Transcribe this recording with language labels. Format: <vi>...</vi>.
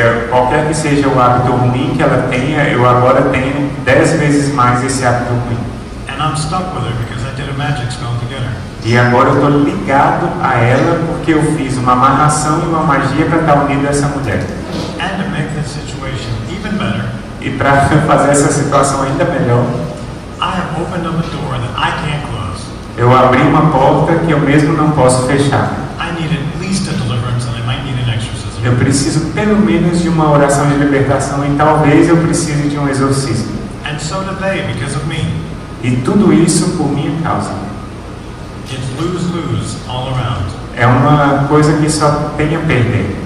<pt>Qualquer que seja o hábito ruim que ela tenha, eu agora tenho 10 vezes mais esse hábito ruim.</pt> <en>And I'm stuck with her because I did a magic spell to get her.</en> <pt>E agora eu estou ligado a ela porque eu fiz uma amarração e uma magia para estar unido a essa mulher.</pt> <en>And to make this situation even better,</en> <pt>e para fazer essa situação ainda melhor,</pt> <en>I have opened up a door that I can't close.</en> <pt>Eu abri uma porta que eu mesmo não posso fechar.</pt> <en>I need at least a deliverance and I might need an exorcism.</en> <pt>Eu preciso pelo menos de uma oração de libertação e talvez eu precise de um exorcismo.</pt> <en>And so do they because of me.</en> <pt>E tudo isso por minha causa.</pt> <en>It's lose-lose all around.</en> <pt>É uma coisa que só tem a perder.</pt>